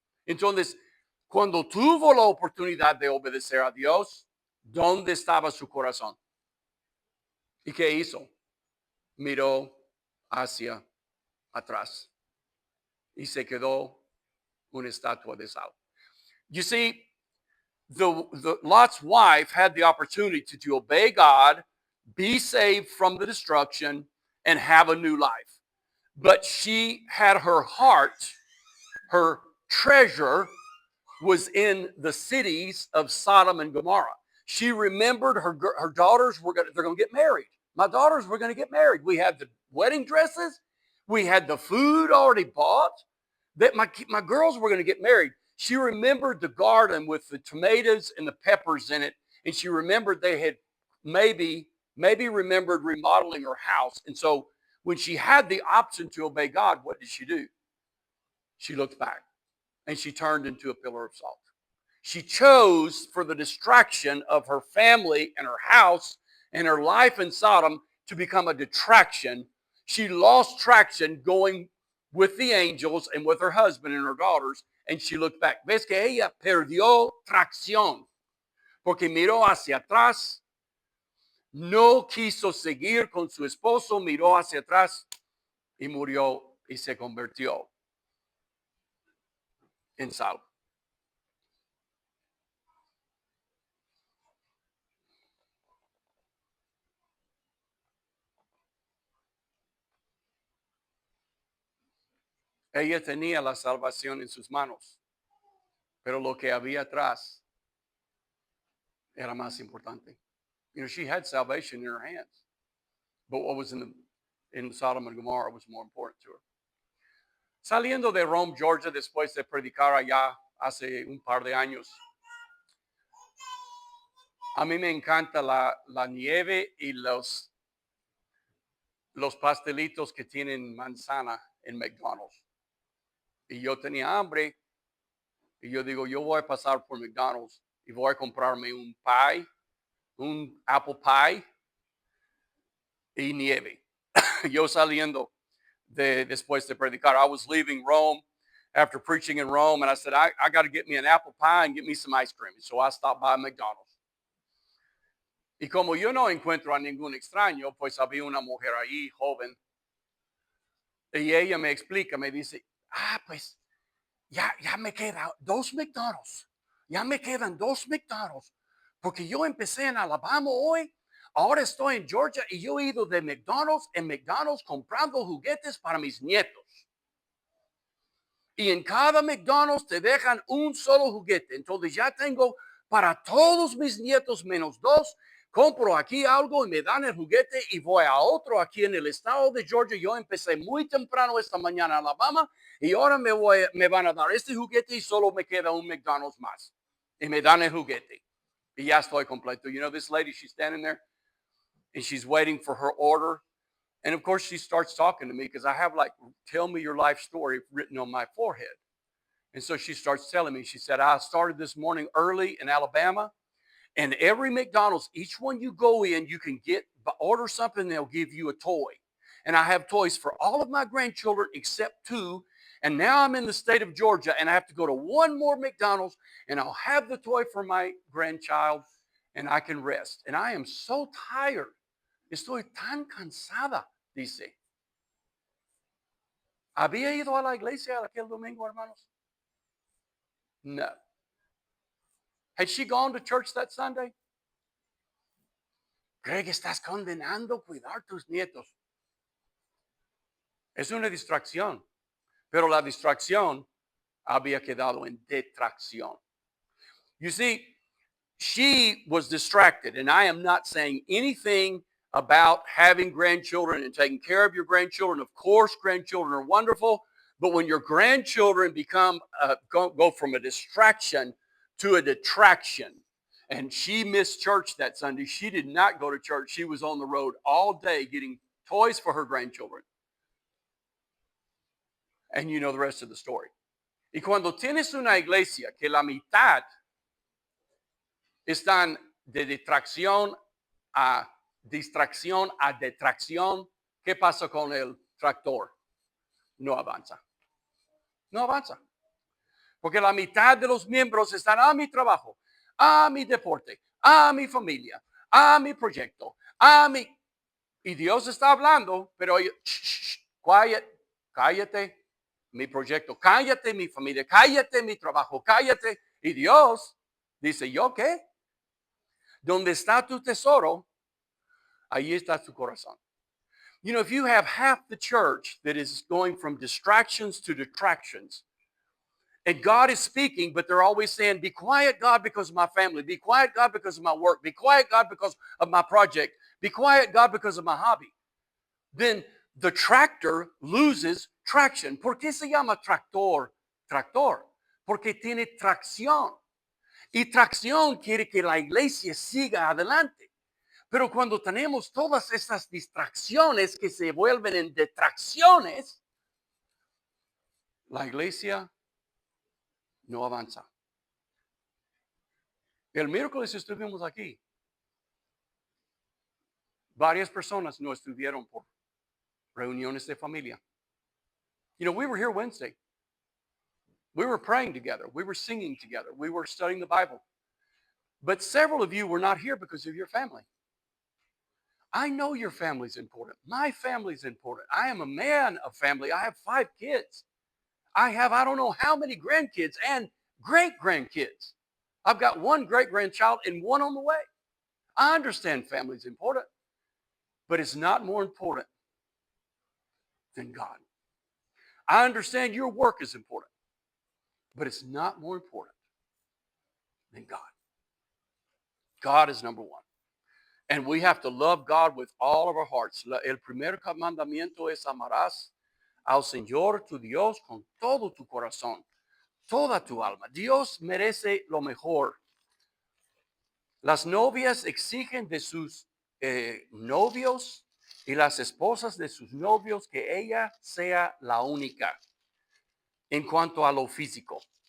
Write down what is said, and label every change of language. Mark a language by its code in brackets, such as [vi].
[es] Entonces, cuando tuvo la oportunidad de obedecer a Dios, ¿dónde estaba su corazón? ¿Y qué hizo? Miró hacia atrás y se quedó una estatua de sal. [en] You see, the Lot's wife had the opportunity to obey God, be saved from the destruction, and have a new life. But she had her heart, her treasure was in the cities of Sodom and Gomorrah. She remembered her daughters they're going to get married. My daughters were going to get married. We had the wedding dresses. We had the food already bought. That my girls were going to get married. She remembered the garden with the tomatoes and the peppers in it. And she remembered they had maybe remembered remodeling her house. And so when she had the option to obey God, what did she do? She looked back and she turned into a pillar of salt. She chose for the distraction of her family and her house and her life in Sodom to become a detraction. She lost traction going with the angels and with her husband and her daughters, and she looked back. [es] ¿Ves que ella perdió tracción? Porque miró hacia atrás, no quiso seguir con su esposo, miró hacia atrás y murió y se convirtió en sal. Ella tenía la salvación en sus manos, pero lo que había atrás era más importante. [en] You know, she had salvation in her hands, but what was in Sodom and Gomorrah was more important to her. [es] Saliendo de Rome, Georgia, después de predicar allá hace un par de años, a mí me encanta la nieve y los pastelitos que tienen manzana en McDonald's. Y yo tenía hambre y yo digo, yo voy a pasar por McDonald's y voy a comprarme un pie, un [en] apple pie [es] y nieve. Yo saliendo después de predicar, [en] I was leaving Rome after preaching in Rome, and I said, I got to get me an apple pie and get me some ice cream. So I stopped by McDonald's. [es] Y como yo no encuentro a ningún extraño, pues había una mujer ahí, joven, y ella me explica, me dice, pues ya me quedan 2 McDonald's, ya me quedan 2 McDonald's, porque yo empecé en Alabama hoy, ahora estoy en Georgia y yo he ido de McDonald's en McDonald's comprando juguetes para mis nietos. Y en cada McDonald's te dejan un solo juguete, entonces ya tengo para todos mis nietos menos 2. Compro aquí algo y me dan el juguete y voy a otro aquí en el estado de Georgia. Yo empecé muy temprano esta mañana en Alabama y ahora me van a dar este juguete y solo me queda un McDonald's más. Y me dan el juguete. Y ya estoy completo. [en] You know, this lady, she's standing there and she's waiting for her order. And of course, she starts talking to me because I have like, tell me your life story written on my forehead. And so she starts telling me, she said, I started this morning early in Alabama. And every McDonald's, each one you go in, you can order something, they'll give you a toy. And I have toys for all of my grandchildren except 2. And now I'm in the state of Georgia and I have to go to one more McDonald's and I'll have the toy for my grandchild and I can rest. And I am so tired. [es] Estoy tan cansada, dice. ¿Había ido a la iglesia aquel domingo, hermanos? No. [en] Had she gone to church that Sunday? [es] Greg, estás condenando cuidar tus nietos. Es una distracción, pero la distracción había quedado en detracción. [en] You see, she was distracted, and I am not saying anything about having grandchildren and taking care of your grandchildren. Of course, grandchildren are wonderful, but when your grandchildren go from a distraction to a detraction, and she missed church that Sunday. She did not go to church. She was on the road all day getting toys for her grandchildren. And you know the rest of the story. [es] Y cuando tienes una iglesia que la mitad están de distracción a detracción, ¿qué pasa con el tractor? No avanza. No avanza. Porque la mitad de los miembros están a mi trabajo, a mi deporte, a mi familia, a mi proyecto, Y Dios está hablando, pero cállate mi proyecto, cállate mi familia, cállate mi trabajo, cállate. Y Dios dice, ¿yo qué? Donde está tu tesoro, ahí está tu corazón. [en] You know, if you have half the church that is going from distractions to detractions, and God is speaking, but they're always saying, be quiet, God, because of my family. Be quiet, God, because of my work. Be quiet, God, because of my project. Be quiet, God, because of my hobby. Then the tractor loses traction. [es] ¿Por qué se llama tractor? Tractor. Porque tiene tracción. Y tracción quiere que la iglesia siga adelante. Pero cuando tenemos todas estas distracciones que se vuelven en detracciones, la iglesia no avanza. El miércoles estuvimos aquí. Varias personas no estuvieron por reuniones de familia. [en] You know, we were here Wednesday. We were praying together. We were singing together. We were studying the Bible. But several of you were not here because of your family. I know your family is important. My family is important. I am a man of family. I have 5 kids. I don't know how many grandkids and great-grandkids. I've got 1 great-grandchild and 1 on the way. I understand family is important, but it's not more important than God. I understand your work is important, but it's not more important than God. God is number one. And we have to love God with all of our hearts. [es] El primer mandamiento es amarás al Señor tu Dios con todo tu corazón, toda tu alma. Dios merece lo mejor. Las novias exigen de sus novios y las esposas de sus novios que ella sea la única en cuanto a lo físico.